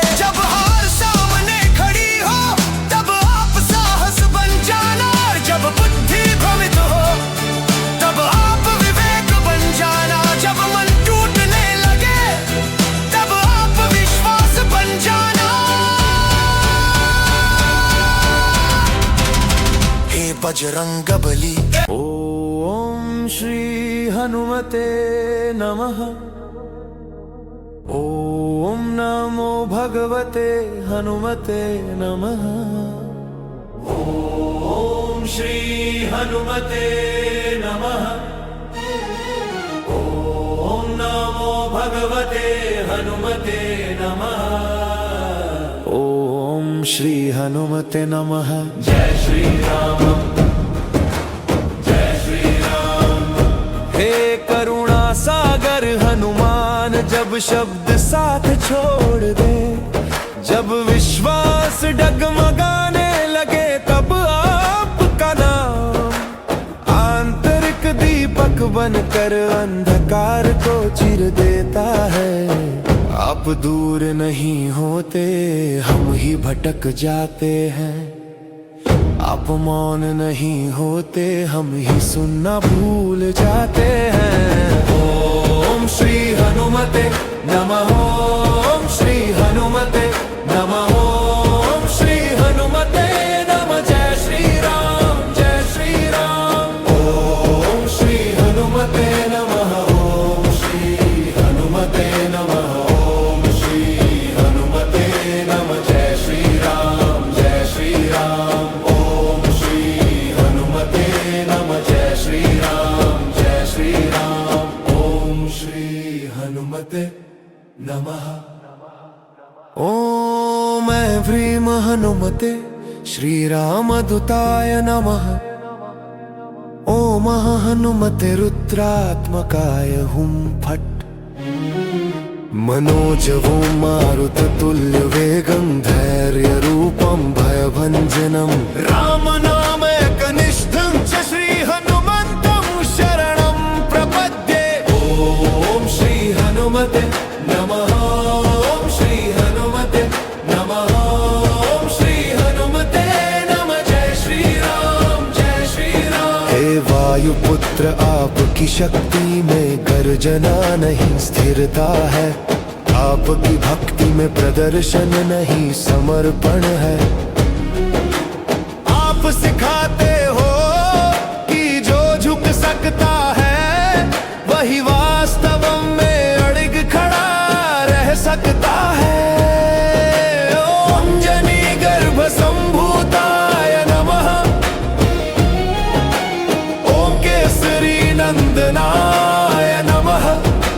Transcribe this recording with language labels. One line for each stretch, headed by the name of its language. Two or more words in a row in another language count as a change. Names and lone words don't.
Hindi: जब हार सामने खड़ी हो तब आप साहस बन जाना, और जब बुद्धि भ्रमित हो तब आप विवेक बन जाना। जब मन टूटने लगे तब आप विश्वास बन जाना। हे बजरंग बली।
Sanskrit: ओम श्री हनुमते नमः। ओम नमो भगवते हनुमते नमः। ओम श्री हनुमते नमः। ओम नमो भगवते हनुमते नमः। ओम श्री हनुमते नमः।
Hindi: जय श्री राम, जय श्री राम। हे करुणा सागर हनुमान, जब शब्द साथ छोड़ दे, जब विश्वास डगमगाने लगे तब आपका नाम आंतरिक दीपक बनकर अंधकार को चिर देता है। आप दूर नहीं होते, हम ही भटक जाते हैं। आप मौन नहीं होते, हम ही सुनना भूल जाते हैं।
Sanskrit: ओम श्री हनुमते नमः। ओम श्री हनुमते नमः। ओम श्री हनुमते नमः।
Hindi: जय श्री राम, जय श्री राम।
Sanskrit: ओम श्री हनुमते नमः। ओम श्री हनुमते नमः। ओम श्री हनुमते नमः।
Hindi: जय श्री राम, जय श्री राम।
Sanskrit: ओम श्री हनुमते नमः।
Hindi: जय श्री राम, जय श्री राम।
Sanskrit: ओम श्री हनुमते नमः। ओम ह्रीं हनुमते श्रीरामदूताय नमः। ओम हनुमते रुद्रात्मकाय हुं फट्। मनोजवो मारुत तुल्य वेगं, धैर्य रूपं भयभंजनं, राम नाम एकनिष्ठं च श्री हनुमन्तं शरणं प्रपद्ये। ओम श्री हनुमते नमः। ओम श्री हनुमते नमः। ओम श्री हनुमते नमः।
Hindi: जय श्री राम, जय श्री राम। हे वायुपुत्र, आपकी शक्ति में गर्जना नहीं स्थिरता है, आपकी भक्ति में प्रदर्शन नहीं समर्पण है। आप सिखाते हो कि जो झुक सकता है वही वास्तव में अड़िग खड़ा रह सकता है।
Sanskrit: ओम जनी गर्भ संभूताय नमः। ओम केसरी नंदनाय नमः।